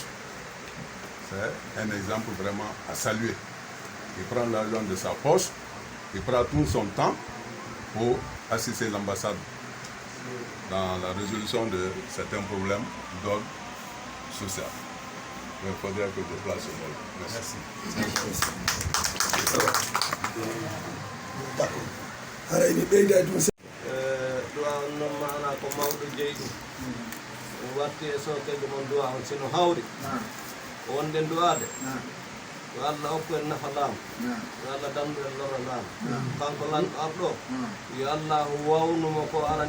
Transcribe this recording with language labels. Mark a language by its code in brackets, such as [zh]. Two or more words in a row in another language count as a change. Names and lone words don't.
[fr] C'est un exemple vraiment à saluer. Il prend l'argent de sa poche, il prend tout son temps pour assister l'ambassade dans la résolution de certains problèmes d'ordre social. Donc il faudrait que je place ce mot. Merci. [ff] wonde du'ade yo Allah hokku en nafa laamu yo Allah dandu en lora laamu kanko lanɗo abɗo yo Allah wawnumo ko arani